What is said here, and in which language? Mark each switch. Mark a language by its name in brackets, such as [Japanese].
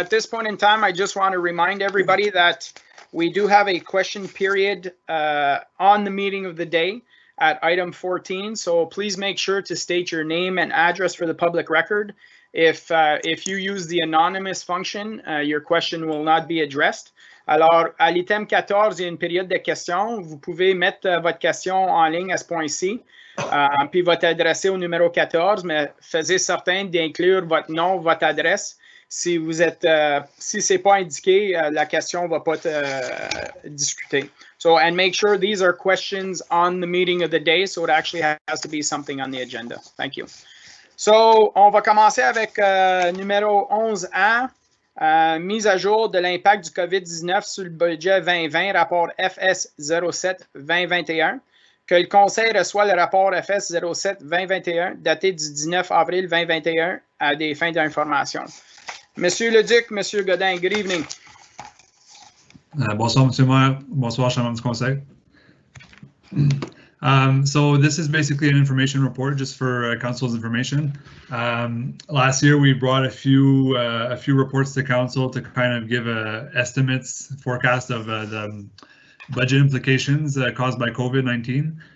[English] At this point in time, I just want to remind everybody that we do have a question period on the meeting of the day at item 14. So please make sure to state your name and address for the public record. If you use the anonymous function, your question will not be addressed. [French] Alors, à l'item 14, il y a une période de questions. Vous pouvez mettre votre question en ligne à ce point-ci, puis votre adresser au numéro 14, mais faites certain d'inclure votre nom, votre adresse. Si c'est pas indiqué, la question ne va pas être discutée. [English] So, and make sure these are questions on the meeting of the day, so it actually has to be something on the agenda. Thank you. [French] So, on va commencer avec numéro 11A. Mise à jour de l'impact du COVID-19 sur le budget 2020, rapport FS 07-2021, que le Conseil reçoit le rapport FS 07-2021 daté du 19 avril 2021 à des fins d'information. [English] Monsieur Leduc, Monsieur Godin, good evening. [French] Bonsoir, Monsieur le Maire. Bonsoir, cher membre du Conseil. [English] So this is basically an information report just for council's information. Last year we brought a few reports to council to kind of give estimates, forecast of the budget implications caused by COVID-19.